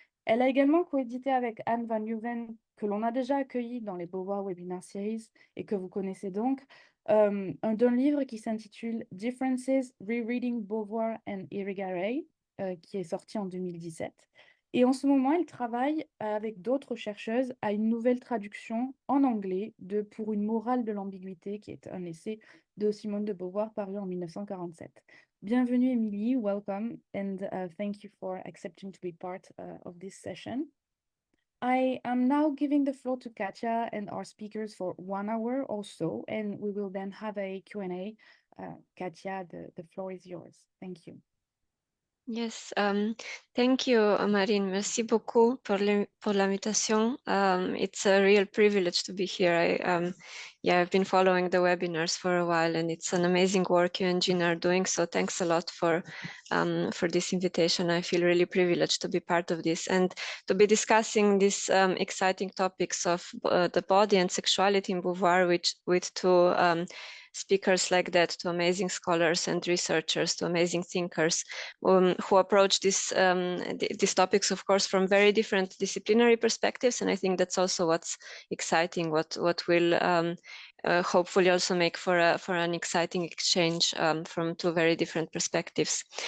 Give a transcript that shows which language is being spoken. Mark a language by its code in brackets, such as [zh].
[fr] Elle a également coédité avec Anne Van Leeuwen, que l'on a déjà accueilli dans les Beauvoir Webinar Series et que vous connaissez donc, d'un livre qui s'intitule Differences, Rereading Beauvoir and Irigaray, qui est sorti en 2017. Et en ce moment, elle travaille avec d'autres chercheuses à une nouvelle traduction en anglais de Pour une morale de l'ambiguïté, qui est un essai de Simone de Beauvoir paru en 1947. Bienvenue, Emily. [en] Welcome, and thank you for accepting to be part of this session. I am now giving the floor to Katja and our speakers for 1 hour or so, and we will then have a Q&A. Katja, the floor is yours. Thank you. Yes, thank you, Marine. [fr] Merci beaucoup pour l'invitation. [en] It's a real privilege to be here. I've been following the webinars for a while, and it's an amazing work you and Jean are doing. So thanks a lot for this invitation. I feel really privileged to be part of this and to be discussing these exciting topics of the body and sexuality in Beauvoir with two speakers like that, to amazing scholars and researchers, to amazing thinkers who approach these topics, of course, from very different disciplinary perspectives. And I think that's also what's exciting, what will hopefully also make for an exciting exchange from two very different perspectives.